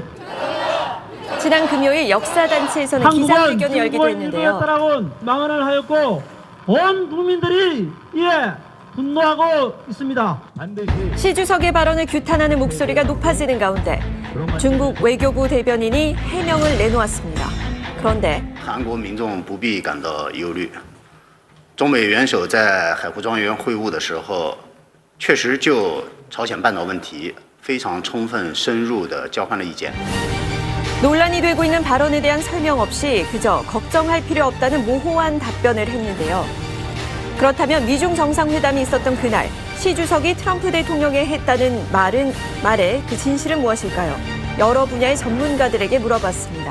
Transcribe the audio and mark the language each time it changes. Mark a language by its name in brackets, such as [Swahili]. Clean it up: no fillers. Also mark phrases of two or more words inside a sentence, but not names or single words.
[Korean] 지난 금요일 역사단체에서는 기자회견을 열기도 했는데요. 따라온 망언을 하였고 온 국민들이 이에 분노하고 있습니다. 반드시 시 주석의 발언을 규탄하는 목소리가 높아지는 가운데 중국 외교부 대변인이 해명을 내놓았습니다. 그런데 [Chinese] 韩国民众不必感到忧虑。中美元首在海湖庄园会晤的时候，确实就朝鲜半岛问题非常充分、深入地交换了意见。 [Korean] 논란이 되고 있는 발언에 대한 설명 없이 그저 걱정할 필요 없다는 모호한 답변을 했는데요. 그렇다면 미중 정상회담이 있었던 그날 시 주석이 트럼프 대통령에 했다는 말의 그 진실은 무엇일까요? 여러 분야의 전문가들에게 물어봤습니다.